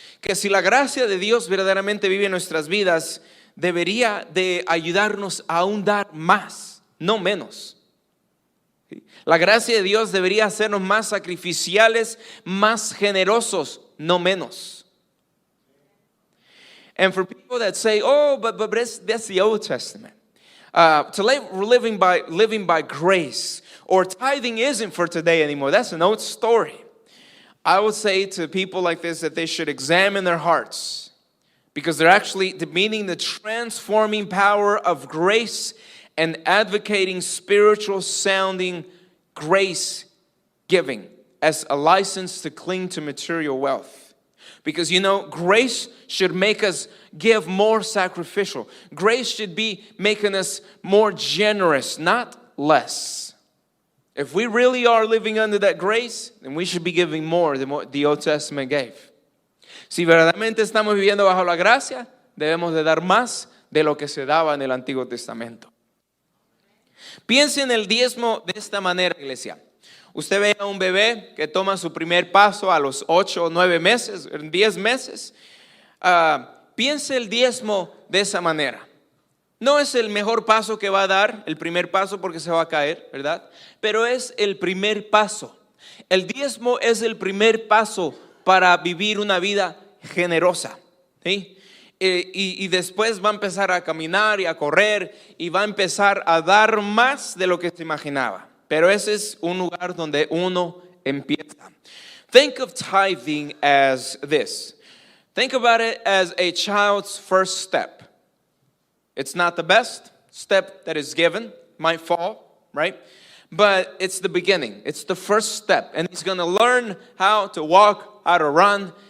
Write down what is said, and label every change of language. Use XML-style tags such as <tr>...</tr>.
<es>Que si la gracia de Dios verdaderamente vive en nuestras vidas, debería de ayudarnos a aún dar más, no menos. La gracia de Dios debería hacernos más sacrificiales, más generosos, no menos.</es> <en>And for people that say, oh, but that's the Old Testament. Living by grace, or tithing isn't for today anymore. That's an old story. I would say to people like this that they should examine their hearts, because they're actually demeaning the transforming power of grace and advocating spiritual sounding grace giving as a license to cling to material wealth. Because grace should make us give more sacrificial. Grace should be making us more generous, not less. If we really are living under that grace, then we should be giving more than what the Old Testament gave.</en> <es>Si verdaderamente estamos viviendo bajo la gracia, debemos de dar más de lo que se daba en el Antiguo Testamento. Piense en el diezmo de esta manera, iglesia. Usted ve a un bebé que toma su primer paso a los 8 o 9 meses, 10 meses. Piense el diezmo de esa manera. No es el mejor paso que va a dar, el primer paso, porque se va a caer, ¿verdad? Pero es el primer paso. El diezmo es el primer paso para vivir una vida generosa, ¿sí? Y después va a empezar a caminar y a correr y va a empezar a dar más de lo que se imaginaba. Pero ese es un lugar donde uno empieza.</es> <en>Think of tithing as this. Think about it as a child's first step. It's not the best step that is given, might fall, right? But it's the beginning. It's the first step. And he's going to learn how to walk, how to run.</en>